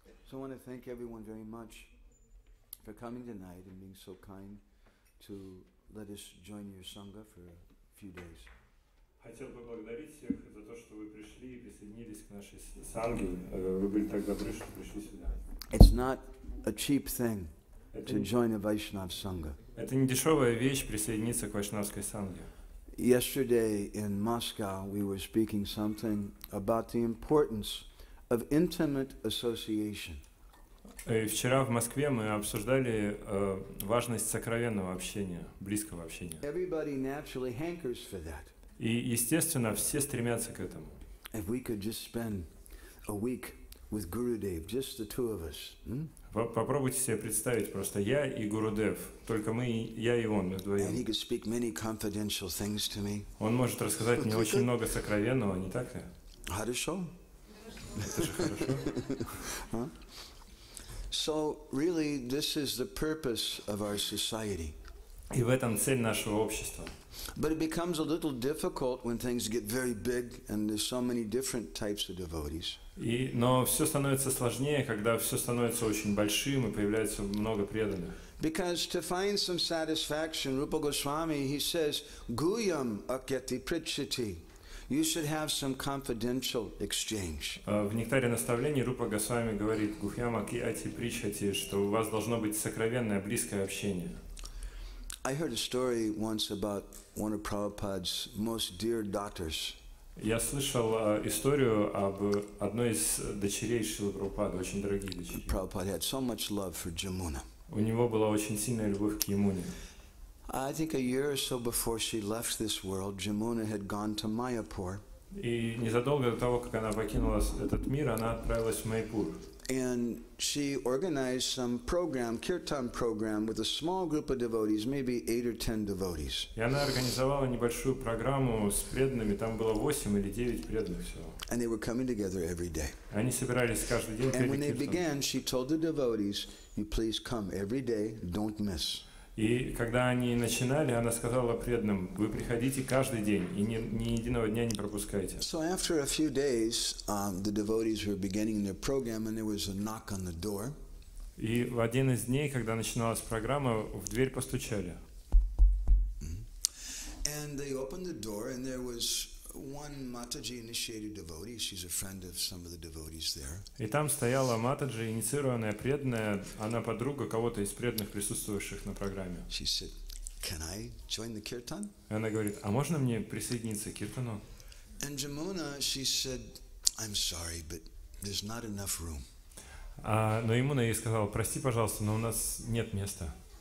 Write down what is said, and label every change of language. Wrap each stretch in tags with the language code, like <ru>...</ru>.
<en>So I want to thank everyone very much for coming tonight and being so kind to let us join your Sangha for a few days.</en> <ru>Хотел поблагодарить всех за то, что вы пришли и присоединились к нашей санге. Вы были так добры, что пришли сюда.</ru> <en>It's not a cheap thing to join a Vaishnav Sangha.</en> <ru>Это не дешевая вещь присоединиться к вайшнавской санге.</ru> <en>Yesterday in Moscow we were speaking something about the importance of intimate association.</en> <ru>И вчера в Москве мы обсуждали важность сокровенного общения, близкого общения.</ru> <en>Everybody naturally hankers for that.</en> <ru>И, естественно, все стремятся к этому.</ru> <en>If we could just spend a week with Gurudev, just the two of us.</en> <ru>Попробуйте себе представить, просто я и Гурудев, только мы, я и он вдвоем.</ru> <en>And he could speak many confidential things to me.</en> <ru>Он может рассказать мне очень много сокровенного, не так ли? Хорошо. Это же хорошо.</ru> <en>So really, this is the purpose of our society.</en> <ru>И в этом цель нашего общества.</ru> <en>But it becomes a little difficult when things get very big and there's so many different types of devotees.</en> <ru>Но все становится сложнее, когда все становится очень большим и появляется много преданных.</ru> <en>Because to find some satisfaction, Rupa Goswami, he says,</en> <sa>Guyam akyati pritchati.</sa> <en>You should have some confidential exchange.</en> <ru>В нектаре наставлений Рупа Госвами говорит:</ru> <sa>Гухьяма киати причати,</sa> <ru>что у вас должно быть сокровенное, близкое общение.</ru> <en>I heard a story once about one of Prabhupada's most dear daughters.</en> <ru>Я слышал историю об одной из дочерей Шрилы Прабхупады, очень дорогие дочери.</ru> <en>Prabhupada had so much love for Jamuna.</en> <ru>У него была очень сильная любовь к Ямуне.</ru> <en>I think a year or so before she left this world, Jamuna had gone to Mayapur.</en> <ru>И незадолго до того, как она покинула этот мир, она отправилась в Майпур.</ru> <en>And she organized some program, kirtan program, with a small group of devotees, maybe 8 or 10 devotees.</en> <ru>И она организовала небольшую программу с преданными, там было 8 или 9 преданных всего.</ru> <en>And they were coming together every day.</en> <ru>Они собирались каждый день</ru> <en>And when they</en> <ru>перед</ru> <en>began, she told the devotees, you please come every day, don't miss.</en> <ru>И когда они начинали, она сказала преданным: вы приходите каждый день и ни единого дня не пропускайте.</ru> <en>So after a few days, the devotees were beginning their program, and there was a knock on the door.</en> <ru>И в один из дней, когда начиналась программа, в дверь постучали.</ru> <en>And they opened the door, and there was one Mataji initiated devotee. She's a friend of some of the devotees there.</en> <ru>И там стояла Матаджи, инициированная преданная, она подруга кого-то из преданных, присутствовавших на программе.</ru> <en>She said, "Can I join the kirtan?"</en> <ru>И она говорит: а можно мне присоединиться к киртану?</ru> <en>And Jamuna, she said, "I'm sorry, but there's not enough room."</en> <ru>Но Ямуна ей сказала: прости, пожалуйста, но у нас нет места.</ru>